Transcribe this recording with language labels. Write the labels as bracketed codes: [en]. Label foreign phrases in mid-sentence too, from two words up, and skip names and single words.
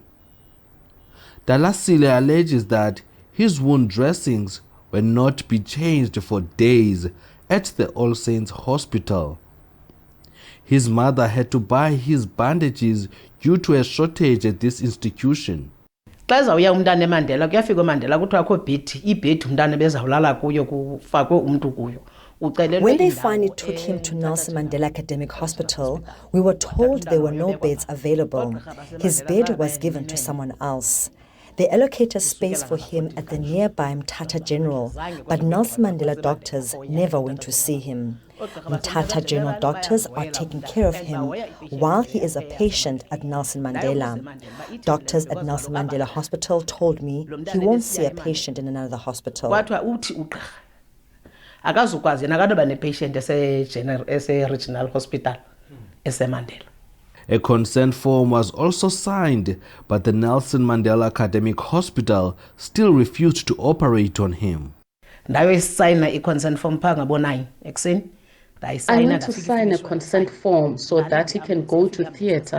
[en] Dalasile alleges that his wound dressings were not be changed for days at the All Saints Hospital. His mother had to buy his bandages due to a shortage at this institution. [xh] Xa zawuya umntana eMandela kuyafika eMandela kuthiwa akho ibhedi umntana bezawulala kuyo kufakwe umuntu kuyo. [en] When they finally took him to Nelson Mandela Academic Hospital, we were told there were no beds available. His bed was given to someone else. They allocated space for him at the nearby Mthatha General, but Nelson Mandela doctors never went to see him. Mthatha General doctors are taking care of him while he is a patient at Nelson Mandela. Doctors at Nelson Mandela Hospital told me he won't see a patient in another hospital. [xh] Akazukwazi nakadoba nepatient ese-regional hospital ese-Mandela. [en] A consent form was also signed, but the Nelson Mandela Academic Hospital still refused to operate on him. I need to sign a consent form so that he can go to theatre.